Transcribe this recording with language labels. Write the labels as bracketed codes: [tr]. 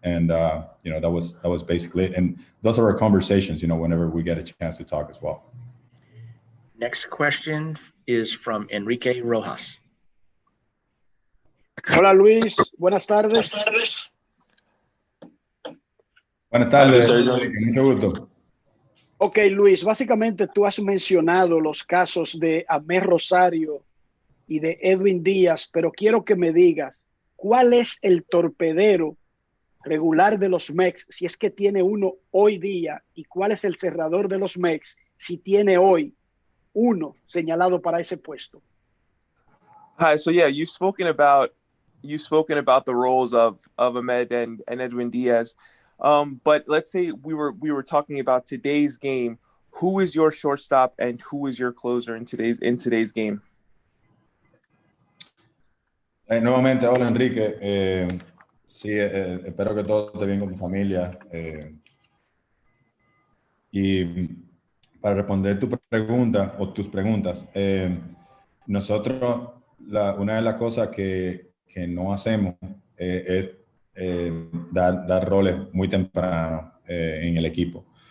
[en] And, that was basically it. And those are our conversations, whenever we get a chance to talk as well. Next question is from Enrique Rojas. [es] Hola Luis, buenas tardes. Buenas tardes, mucho gusto. Ok, Luis, básicamente tú has mencionado los casos de Amer Rosario y de Edwin Díaz, pero quiero que me digas, ¿cuál es el torpedero regular de los Mex, si es que tiene uno hoy día, y cuál es el cerrador de los Mex, si tiene hoy uno señalado para ese puesto? [en] Hi, so yeah, you've spoken about the roles of Ahmed and Edwin Diaz. But let's say we were talking about today's game. Who is your shortstop and who is your closer in today's game? [es] Nuevamente, hola Enrique. Sí, espero que todo esté bien con tu familia. Y para responder tu pregunta o tus preguntas, nosotros una de las cosas que no hacemos es dar roles muy temprano en el equipo.